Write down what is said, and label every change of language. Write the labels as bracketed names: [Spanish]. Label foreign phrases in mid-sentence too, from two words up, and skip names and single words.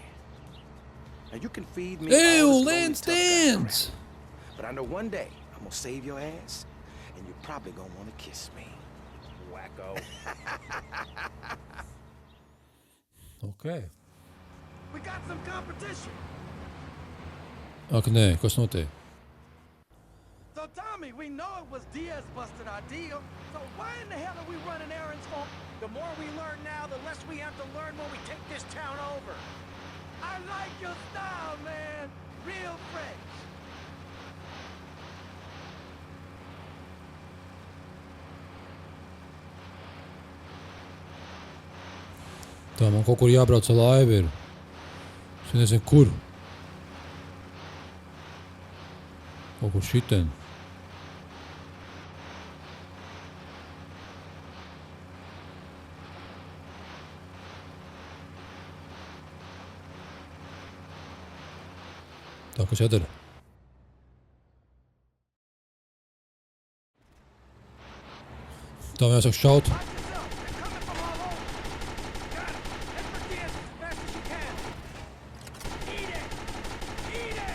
[English] Now, you can feed me Ew, all this lonely Lance tough guy Dance! crap, but I know one day I'm gonna save your ass, and you're probably gonna want to kiss me. Wacko. Ok. We got some competition. [Latvian] Ak, nē, kas notiek? [English] So, Tommy, we know it was Diaz busted our deal. So why in the hell are we running errands for? The more we learn now, the less we have to learn when we take this town over. I like your style, man. Real fresh. [Latvian] Tā man kaut kur jābrauc ar laivu ir. Es nezinu, kur. Kaut kur šitien. Tā, kas jādara? Tā man jāsāk šaut. [English] Watch yourself. They're coming from all over. Got it. Head for Diaz as fast as you can. Eat it. Eat it.